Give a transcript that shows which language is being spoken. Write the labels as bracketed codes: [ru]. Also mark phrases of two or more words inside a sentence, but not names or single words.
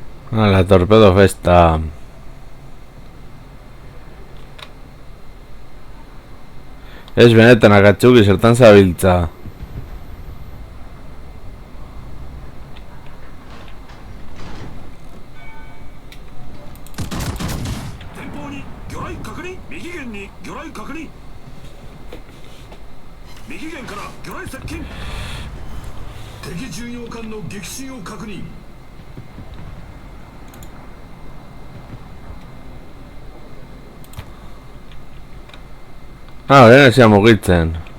[eu] Ah, la torpedo festa. Ez benetan Akatsuki zertan zabiltza. [ja] 前方に魚雷確認。右舷に魚雷確認。右舷から魚雷接近。敵巡洋艦の撃沈を確認。 [eu] Ah, orain esia mugitzen.